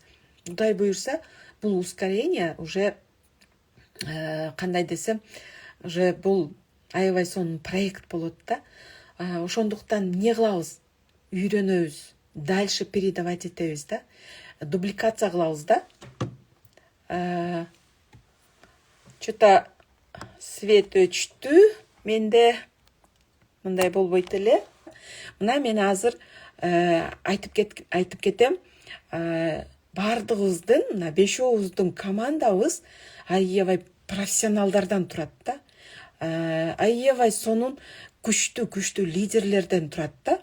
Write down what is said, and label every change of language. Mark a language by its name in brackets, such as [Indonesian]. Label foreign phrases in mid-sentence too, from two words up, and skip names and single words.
[Kyrgyz] Кудай буйрса бул [Russian] ускорение уже [Kyrgyz] кандай десем, уже бул аябай сонун проект болот да. Ошондуктан эмне кылабыз? Үйрөнөбүз, [Russian] дальше передавать [Kyrgyz] этебиз да. Дубликация кылабыз да. [Russian] Что-то свет [Kyrgyz] өчтү. Менде мындай болбойт эле. Мына мен азыр айтып кетем. Бардыгыбыздын, мына 5-өөбүздүн командабыз аябай профессионалдардан турат да. Аябай сонун күчтүү лидерлерден турат да.